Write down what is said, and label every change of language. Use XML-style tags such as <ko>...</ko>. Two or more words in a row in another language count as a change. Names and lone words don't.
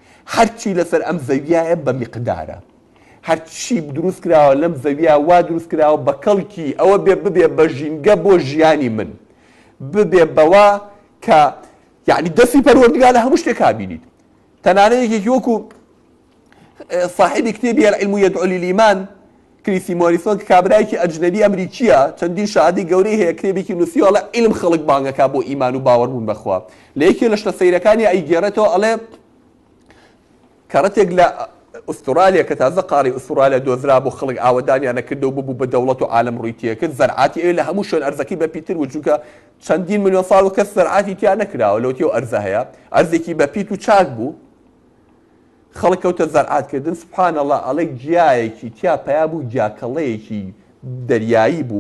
<ckb>هەرچی لەسەر ئەم زەویایە بە میقدارە هەرچی دروست کراوە لەم زەویە وا دروست کراوە بە کەڵکی ئەوە ببێ بە ژینگە بۆ ژیانی من ببێ بەوە کە یعنی دەستی پەروەردگار لە هەموو شتێک بینیت تەنانەت یەکێکی وەکو صاحبی کتێبی العلم يدعو للإيمان کریسی مۆریسۆن کە کابرایەکی ئەجنەبی ئەمریکیە چەندین شادی گەورەی هەیە کتێبێکی نووسیوە لە علم خەڵک بانگەکە بۆ ئیمان و باوەڕبوون بەخوا لە یەکێ لە شتە سەیرەکانی ئەیگێڕێتەوە ئەڵێ کەڕەتێک لە ئوسترالیا کە تازە قاڕی ئوسترالیا دۆزرا بۆ خەڵک ئاوەدانیان نەکردەوە ببوو بە دەوڵەت و عالم ڕووی تێکرد زەرعاتی ئەوێ لە هەموو شوێن ئەرزەکەی بەپیتر و چونکە چەندین ملیۆن ساڵ و کەس زەرعاتی تیا نەکراوە لەوتیەوە ئەرزە هەیە ئەرزێکی بەپیت و چاک بوو خەڵک کەوتە زەرعاتکردن</ckb> <ar>سبحان الله</ar> <ckb>ئەڵێ گیایەکی تیا پیا بوو گیاکەڵەیەکی دەریایی بوو</ckb>